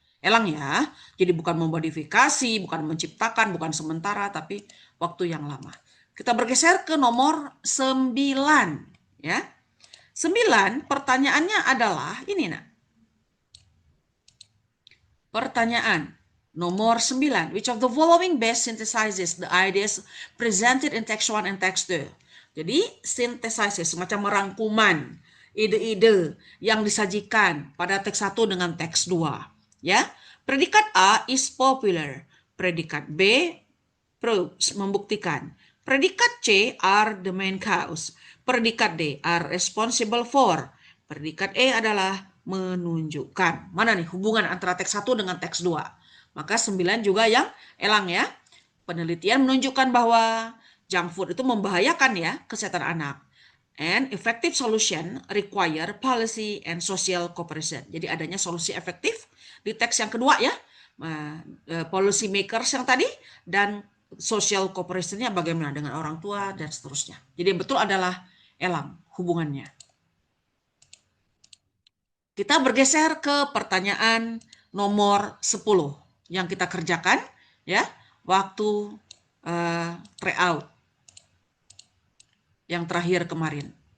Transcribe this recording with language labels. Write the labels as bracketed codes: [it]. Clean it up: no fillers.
[id] Elang ya. Jadi bukan memodifikasi, bukan menciptakan, bukan sementara, tapi waktu yang lama. Kita bergeser ke nomor 9 ya. 9, pertanyaannya adalah ini nak. Pertanyaan, Nomor 9, [en] which of the following best synthesizes the ideas presented in text 1 and text 2? [id] Jadi, synthesizes, semacam merangkuman ide-ide yang disajikan pada teks 1 dengan teks 2. Ya, predikat A [en] is popular. [id] Predikat B proves, membuktikan. [en] Predikat C are the main cause. Predikat D are responsible for. [id] Predikat E adalah menunjukkan. Mana nih hubungan antara teks 1 dengan teks 2? Maka 9 juga yang elang ya. Penelitian menunjukkan bahwa junk food itu membahayakan ya kesehatan anak. [en] And effective solution require policy and social cooperation. [id] Jadi adanya solusi efektif di teks yang kedua ya. Policy makers yang tadi dan social cooperation-nya bagaimana dengan orang tua dan seterusnya. Jadi yang betul adalah elang hubungannya. Kita bergeser ke pertanyaan nomor 10 yang kita kerjakan ya waktu tryout yang terakhir kemarin.